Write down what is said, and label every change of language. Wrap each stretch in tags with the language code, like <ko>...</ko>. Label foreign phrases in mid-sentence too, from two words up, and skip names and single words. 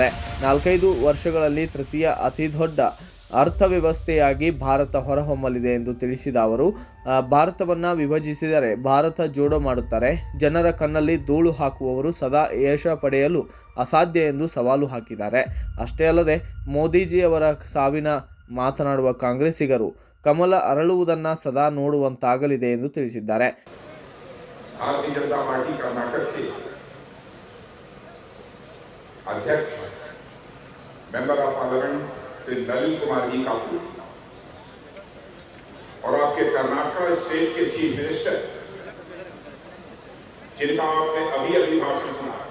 <kn>4-5 ವರ್ಷಗಳಲ್ಲಿ ತೃತೀಯ ಅತಿದೊಡ್ಡ ಅರ್ಥವ್ಯವಸ್ಥೆಯಾಗಿ ಭಾರತ ಹೊರಹೊಮ್ಮಲಿದೆ ಎಂದು ತಿಳಿಸಿದ ಅವರು, ಭಾರತವನ್ನು ವಿಭಜಿಸಿದರೆ ಭಾರತ ಜೋಡೋ ಮಾಡುತ್ತಾರೆ. ಜನರ ಕಣ್ಣಲ್ಲಿ ಧೂಳು ಹಾಕುವವರು ಸದಾ ಯಶ ಪಡೆಯಲು ಅಸಾಧ್ಯ ಎಂದು ಸವಾಲು ಹಾಕಿದ್ದಾರೆ. ಅಷ್ಟೇ ಅಲ್ಲದೆ ಮೋದಿಜಿಯವರ ಸಾವಿನ ಮಾತನಾಡುವ ಕಾಂಗ್ರೆಸ್ಸಿಗರು ಕಮಲ ಅರಳುವುದನ್ನು ಸದಾ ನೋಡುವಂತಾಗಲಿದೆ ಎಂದು ತಿಳಿಸಿದ್ದಾರೆ.</kn> <hi>भारतीय जनता पार्टी कर्नाटक के अध्यक्ष</hi> <en>member of parliament</en> <hi>श्री नलिन कुमार जी काकू और आपके कर्नाटक स्टेट के</hi> <en>chief minister</en> <hi>जिनका आपने अभी भाषण सुना,</hi>